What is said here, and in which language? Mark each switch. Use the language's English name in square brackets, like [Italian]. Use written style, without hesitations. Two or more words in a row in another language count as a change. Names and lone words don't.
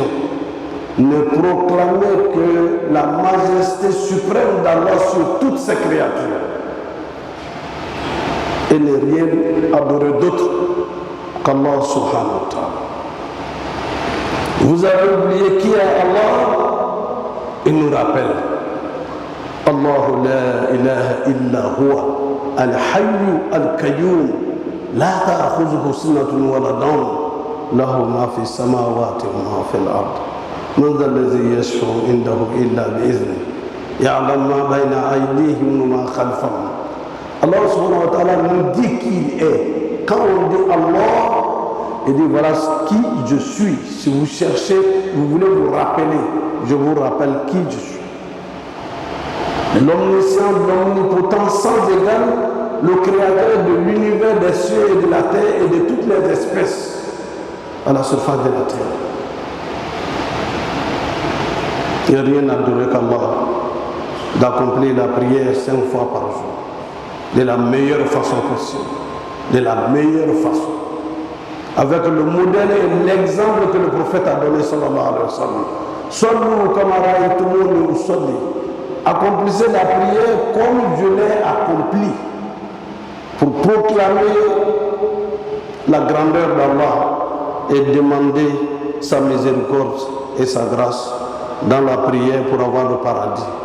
[French] Ne proclamer que la majesté suprême d'Allah sur toutes ses créatures et ne rien adorer d'autre qu' [Arabic] الله سبحانه وتعالى. [French] Vous avez oublié qui est Allah? Il nous rappelle [Arabic] اللَّهُ لَا إِلَٰهَ إِلَّا هُوَ الْحَيُّ الْقَيُّومُ لَا تَأْخُذُهُ سِنَةٌ وَلَا نَوْمٌ لَهُ مَا فِي السَّمَاوَاتِ وَمَا فِي الْأَرْضِ مَنْ ذَا الَّذِي يَشْفَعُ عِنْدَهُ إِلَّا بِإِذْنِهِ يَعْلَمُ مَا بَيْنَ أَيْدِيهِمْ وَمَا خَلْفَهُمْ. الله سبحانه وتعالى [French] nous dit qui il est. Quand on dit Allah, il dit voilà qui je suis. Si vous cherchez, vous voulez vous rappeler, je vous rappelle qui je suis. L'omniscient, l'omnipotent, sans égal, le créateur de l'univers, des cieux et de la terre et de toutes les espèces à la surface de la terre. Il n'y a rien à adorer qu'Allah, d'accomplir la prière 5 fois par jour, de la meilleure façon possible, de la meilleure façon, avec le modèle et l'exemple que le prophète a donné, [Arabic] صلى الله عليه وسلم. صلوا كما رأيتموني أصلي. [French] Accomplissez la prière comme je l'ai accomplie, pour proclamer la grandeur d'Allah et demander sa miséricorde et sa grâce dans la prière pour avoir le paradis.